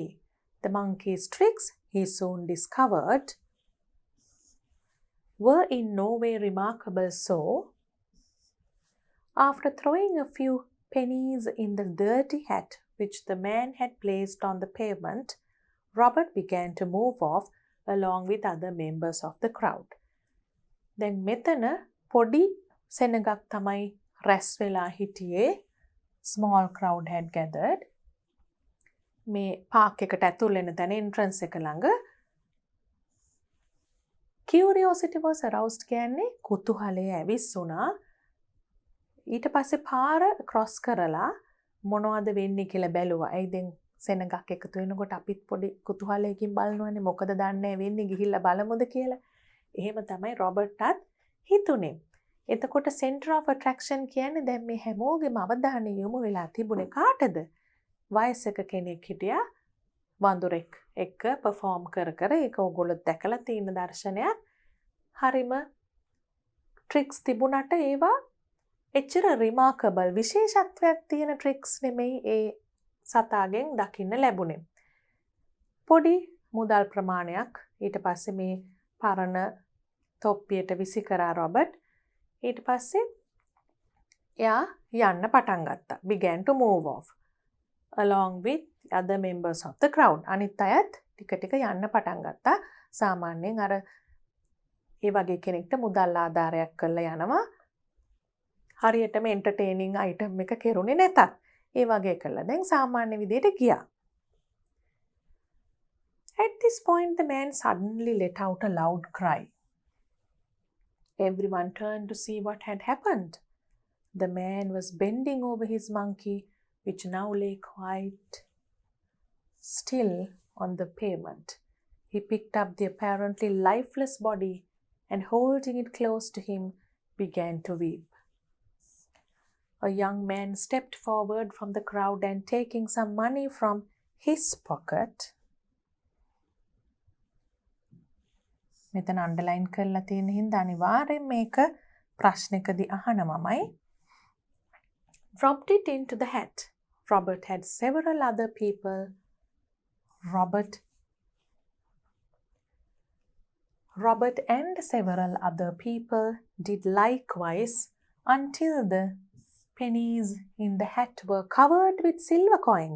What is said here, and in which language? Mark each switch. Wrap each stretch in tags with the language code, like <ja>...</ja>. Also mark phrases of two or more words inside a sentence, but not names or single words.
<en>The monkey's tricks, he soon discovered, were in no way remarkable, so after throwing a few pennies in the dirty hat which the man had placed on the pavement, Robert began to move off along with other members of the crowd.</en> <si>දැන් මෙතන පොඩි සෙනගක් තමයි රැස් වෙලා හිටියේ.</si> <en>Small crowd had gathered.</en> <si>මේ පාක් එකට ඇතුල් වෙන තැන entrance එක ළඟ.</si> <en>Curiosity was aroused</en> <si>කියන්නේ කුතුහලය ඇවිස්සුණා. ඊට පස්සේ පාර ක්‍රොස් කරලා මොනවද වෙන්නේ කියලා බැලුවා. ඇයි දැන් සෙනගක් එකතු වෙනකොට අපිත් පොඩි කුතුහලයකින් බලනවානේ මොකද දන්නේ වෙන්නේ ගිහිල්ලා බලමුද කියලා. එහෙම තමයි රොබර්ට්ටත් හිතුනේ. එතකොට</si> <en>center of attraction</en> <si>කියන්නේ දැන් මේ හැමෝගෙම අවධානය යොමු වෙලා තිබුණේ කාටද? වයසක කෙනෙක් හිටියා වඳුරෙක් එක්ක perform කර ඒක ඕගොල්ලෝ දැකලා තියෙන දර්ශනයක්. හරිම tricks තිබුණට ඒවා එච්චර remarkable විශේෂත්වයක් තියෙන tricks නෙමෙයි ඒ සතාගෙන් දකින්න ලැබුණේ. පොඩි මුදල් ප්‍රමාණයක් ඊට පස්සේ මේ පරණ තොප්පියට විසි කරා රොබර්ට්. ඊට පස්සේ එයා යන්න පටන් ගත්තා.</si> <en>began to move off along with other members of the crowd.</en> <si>අනිත් අයත් ටික ටික යන්න පටන් ගත්තා. සාමාන්‍යයෙන් අර ඒ වගේ කෙනෙක්ට මුදල් ආධාරයක් කරලා යනවා. හරියටම</si> <en>entertaining item</en> <si>එක කෙරුණේ නැතත් ඒ වගේ කළා. දැන් සාමාන්‍ය විදියට ගියා.</si> <en>At this point the man suddenly let out a loud cry. Everyone turned to see what had happened. The man was bending over his monkey, which now lay quite still on the pavement. He picked up the apparently lifeless body and holding it close to him, began to weep. A young man stepped forward from the crowd and taking some money from his pocket,</en> <si>මෙතන අන්ඩර්ලයින් කරලා තියෙන හින්දා අනිවාර්යෙන් මේක ප්‍රශ්නකදී අහනවමයි.</si> <en>Dropped it into the hat. Robert had several other people. Robert and several other people did likewise until the pennies in the hat were covered with silver coins.</en>